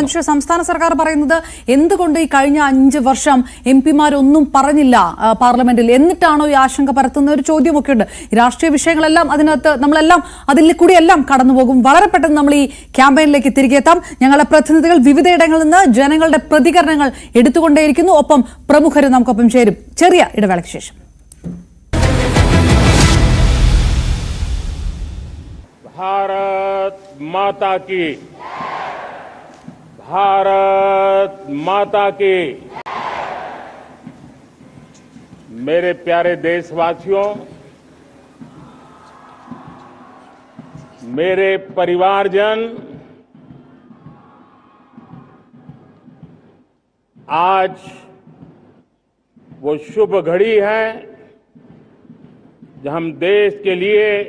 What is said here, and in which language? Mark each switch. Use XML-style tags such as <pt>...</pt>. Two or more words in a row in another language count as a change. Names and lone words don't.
<ml>മനുഷ്യ സംസ്ഥാന സർക്കാർ പറയുന്നത് എന്തുകൊണ്ട് ഈ കഴിഞ്ഞ 5 വർഷം MP-മാരൊന്നും പറഞ്ഞില്ല പാർലമെന്റിൽ, എന്നിട്ടാണോ ഈ ആശങ്ക പരത്തുന്ന ഒരു ചോദ്യമൊക്കെ ഉണ്ട്. രാഷ്ട്രീയ വിഷയങ്ങളെല്ലാം അതിനകത്ത് നമ്മളെല്ലാം അതിൽ കൂടിയെല്ലാം കടന്നുപോകും. വളരെ പെട്ടെന്ന് നമ്മൾ ഈ ക്യാമ്പയിനിലേക്ക് തിരികെ എത്താം. ഞങ്ങളുടെ പ്രതിനിധികൾ വിവിധയിടങ്ങളിൽ നിന്ന് ജനങ്ങളുടെ പ്രതികരണങ്ങൾ എടുത്തുകൊണ്ടേയിരിക്കുന്നു. ഒപ്പം പ്രമുഖരും നമുക്കൊപ്പം ചേരും. ചെറിയ ഇടവേളയ്ക്ക് ശേഷം.</ml> <hi>भारत माता की, भारत माता की। मेरे प्यारे देशवासियों, मेरे परिवारजन, आज वो शुभ घड़ी है जब हम देश के लिए</hi>